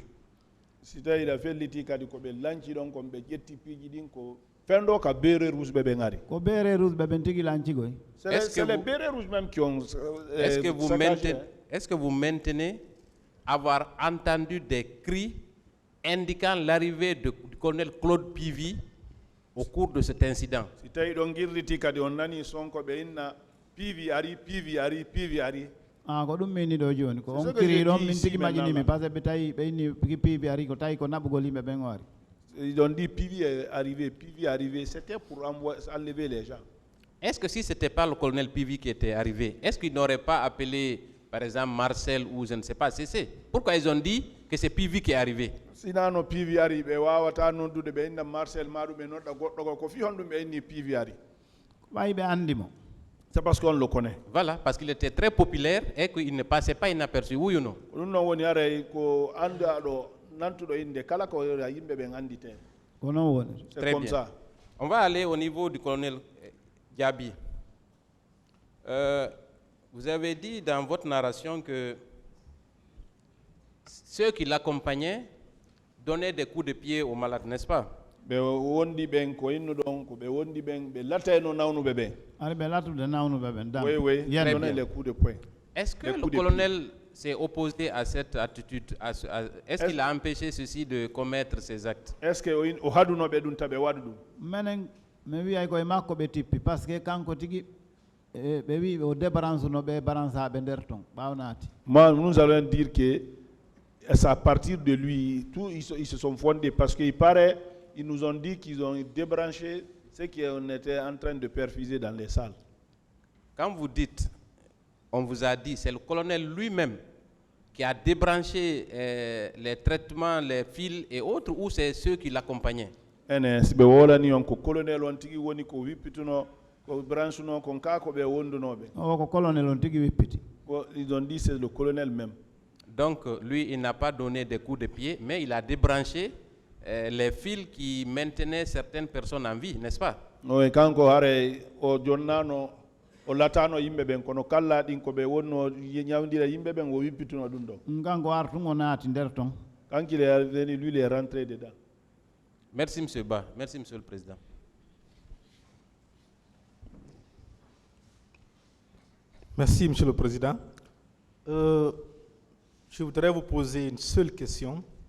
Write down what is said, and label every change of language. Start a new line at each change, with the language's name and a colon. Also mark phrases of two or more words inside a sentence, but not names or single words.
French: C'est les bérets rouges même qui ont Est-ce que vous maintenez avoir entendu des cris indiquant l'arrivée du colonel Claude Pivy au cours de cet incident?
Fula: Ah, ko ɗum min ɗo joni ko on kiri ɗon min tigi majinimi
French: par ce que
Fula: ɓe tawi ɓe inni Pivy ari ko tawi ko naɓugol yimɓe ɓen ori.
French: Ils ont dit Pivy est arrivé, c'était pour enlever les gens. est-ce que si ce n'était pas le colonel Pivi qui était arrivé, est-ce qu'ils n'auraient pas appelé, par exemple, Marcel ou je ne sais pas, CC? Pourquoi ils ont dit que c'est Pivi qui est arrivé?
Fula: sinano PV ari ɓe wawata noddude ɓe inna Marcel maɗum ɓe nodda goɗɗo ko fi honɗum ɓe inni PV ari. wayi ɓe anndi mo.
French: C'est parce qu'on le connaît. Voilà, parce qu'il était très populaire et qu'il ne passait pas inaperçu, oui ou non?
Fula: ɗum noon woni haray ko andaɗo nantuɗo inde kala ko yimɓe ɓen andite. ko noon woni.
French: C'est Très comme bien. ça. On va aller au niveau du colonel Diaby. Vous avez dit dans votre narration que ceux qui l'accompagnaient donnaient des coups de pied aux malades, n'est-ce pas?
Fula: ɓe wondi ɓen ko innu ɗon ko ɓe wondi ɓen ɓe lattayno nawnuɓe ɓen. ari ɓe lattude nawnuɓe ɓen dan.
French: Oui, oui, Très donner bien. les coups de poing. Est-ce que Des le coups de colonel s'est opposé à cette attitude? Est-ce qu'il a empêché ceux-ci de commettre ces actes? Est ce que
Fula: o hadunoɓe ɗum taɓe waɗa ɗum? minen mi wiyay koye makko ɓe tippi
French: par ce que
Fula: kanko tigi ɓe wi o débranche no ɓe barançaɓe nder ton ɓawnati.
French: Moi, nous allons dire que c'est à partir de lui, tout, ils se sont fondés parce qu'il paraît, ils nous ont dit qu'ils ont débranché ce qu'on était en train de perfuser dans les salles. Quand vous dites, on vous a dit, c'est le colonel lui-même qui a débranché les traitements, les fils et autres, ou c'est ceux qui l'accompagnaient?
Fula: Ene sibe wolani on ko colonel on tigi woni ko wippituno ko branche no kon ka ko be wondunobe. o ko colonel on tigi wippiti.
French: Ils ont dit c'est le colonel même. Donc, lui, il n'a pas donné des coups de pied, mais il a débranché les fils qui maintenaient certaines personnes en vie, n'est-ce pas?
Fula: No e kanko hare o jonnano o latano yimbe ben kono kala din ko be wonno nyawdira yimbe ben o wippituno dum do. kanko artu o naati nder ton.
French: Quand il est venu, lui, il est rentré dedans. Merci, M. Ba. Merci, Monsieur le Président. Merci, Monsieur le Président. Je voudrais vous poser une seule question.